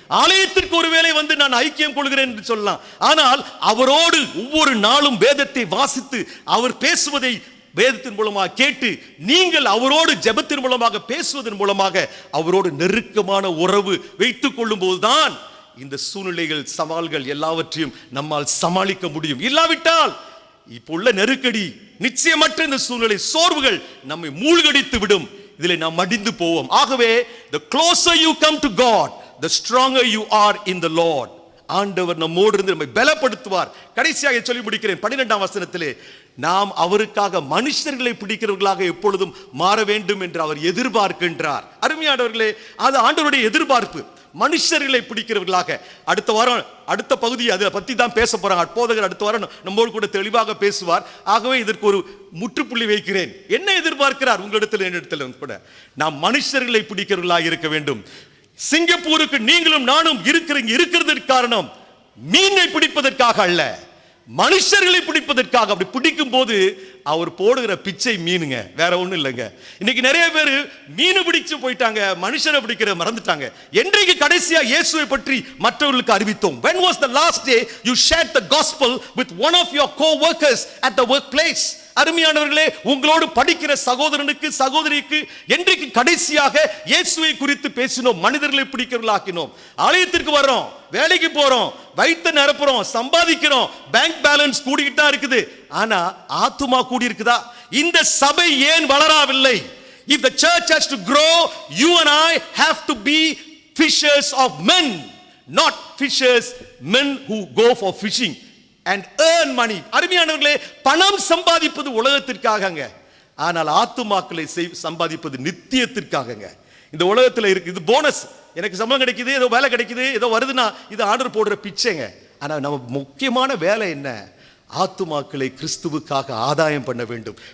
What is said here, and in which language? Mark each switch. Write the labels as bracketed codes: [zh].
[ta] ஆலயத்திற்கு ஒருவேளை வந்து நான் ஐக்கியம் கொள்கிறேன் என்று சொல்லலாம், ஆனால் அவரோடு ஒவ்வொரு நாளும் வேதத்தை வாசித்து அவர் பேசுவதை வேதத்தின் மூலமாக கேட்டு நீங்கள் அவரோடு ஜெபத்தின் மூலமாக பேசுவதன் மூலமாக அவரோடு நெருக்கமான உறவு வைத்துக் கொள்ளும் போதுதான் இந்த சூழ்நிலைகள், சவால்கள் எல்லாவற்றையும் நம்மால் சமாளிக்க முடியும். இல்லாவிட்டால் இப்போ உள்ள நெருக்கடி, நிச்சயமற்ற இந்த சூழ்நிலை, சோர்வுகள் நம்மை மூழ்கடித்து விடும். இதில் நாம் மடிந்து போவோம். [en] ஆகவே the closer you come to God, the stronger you are in the Lord. [ta] ஆண்டவர் நம்மோடு இருந்து நம்மை பலப்படுத்துவார். கடைசியாக சொல்லி முடிக்கிறேன். 12ஆம் வசனத்திலே, நாம் அவருக்காக மனுஷர்களை பிடிக்கிறவர்களாக எப்பொழுதும் மாற வேண்டும் என்று அவர் எதிர்பார்க்கின்றார். அருமையானவர்களே, அது ஆண்டவருடைய எதிர்பார்ப்பு, மனுஷர்களை பிடிக்கிறவர்களாக. அடுத்த வாரம் அடுத்த பகுதி அதை பத்தி தான் பேச போறாங்க. போதகர் அடுத்த வாரம் நம்மோடு கூட தெளிவாக பேசுவார். ஆகவே இதற்கு ஒரு முற்றுப்புள்ளி வைக்கிறேன். என்ன எதிர்பார்க்கிறார் உங்களிடத்தில், என்னிடத்தில் கூட? நாம் மனுஷர்களை பிடிக்கிறவர்களாக இருக்க வேண்டும். சிங்கப்பூருக்கு நீங்களும் நானும் இருக்கிறது காரணம் மீனை பிடிப்பதற்காக அல்ல, மனுஷர்களை பிடிப்பதற்காக. அப்படி பிடிக்கும் போது அவர் போடுகிற பிச்சை மீனுங்க, வேற ஒண்ணும் இல்லைங்க. இன்னைக்கு நிறைய பேர் மீன் பிடிச்சு போயிட்டாங்க, மனுஷரை பிடிக்கிற மறந்துட்டாங்க. என்றைக்கு கடைசியா இயேசுவை பற்றி மற்றவர்களுக்கு அறிவித்தோம்? [en] When was the last day you shared the gospel with one of your co-workers at the workplace? [ta] அருமையானவர்களே, உங்களோடு படிக்கிற சகோதரனுக்கு, சகோதரிக்கு என்றைக்கு கடைசியாக இயேசுவை குறித்து பேசினோம்? மனிதர்களை பிடிக்கிறவர்களாக்கினோம். ஆலயத்திற்கு வர்றோம், வேலைக்கு போறோம், வயிற்று நிரப்புறோம், சம்பாதிக்கிறோம், பேங்க் பேலன்ஸ் கூடிக்கிட்டு தான் இருக்குது. ஆனா ஆத்துமா கூடி இருக்குதா? இந்த சபை ஏன் வளரவில்லை? [en] If the church has to grow, you and I have to be fishers of men, not fishers men who go for fishing and earn money. [ta] அருமையானவர்களே, பணம் சம்பாதிப்பது உலகத்திற்காகங்க, ஆனால் ஆத்துமாக்களை சம்பாதிப்பது நித்தியத்திற்காகங்க. இந்த உலகத்தில் இருக்கு இது போனஸ். எனக்கு சம்பளம் கிடைக்குது, ஏதோ வேலை கிடைக்குது, ஏதோ வருதுன்னா இது ஆர்டர் போடுற பிச்சைங்க. ஆனா நம்ம முக்கியமான வேலை என்ன? ஆத்துமாக்களை கிறிஸ்துவுக்காக ஆதாயம் பண்ண வேண்டும்.